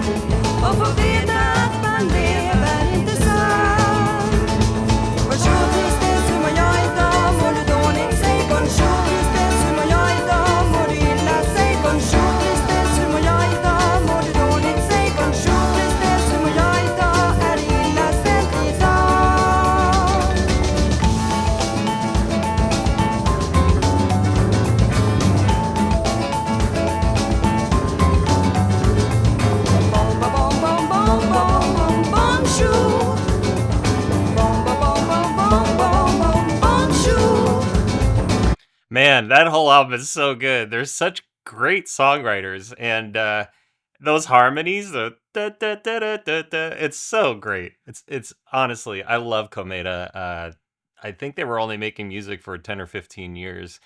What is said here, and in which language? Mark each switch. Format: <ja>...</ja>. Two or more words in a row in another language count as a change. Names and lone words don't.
<sv>Och få veta att man lever inte sant.</sv> <fr>Bonjour, tristesse,</fr> <sv>hur mår jag idag? Mår du dåligt? Säg</sv> <fr>bonjour, tristesse,</fr> <sv>hur mår jag idag? Mår du illa? Säg</sv> <fr>bonjour, tristesse,</fr> <sv>hur mår jag idag? Mår du dåligt? Säg</sv> <fr>bonjour, tristesse,</fr> <sv>hur mår jag idag? Är det illa ställt idag? Bom, bom, bom, bom, bom, bom, bonjour. Bom, bom, bom, bom, bom, bom, bonjour.</sv> <en>Man, that whole album is so good. There's such great songwriters, and those harmonies, the da, da, da, da, da, da, it's so great. It's honestly, I love Komeda. I think they were only making music for 10 or 15 years.</en>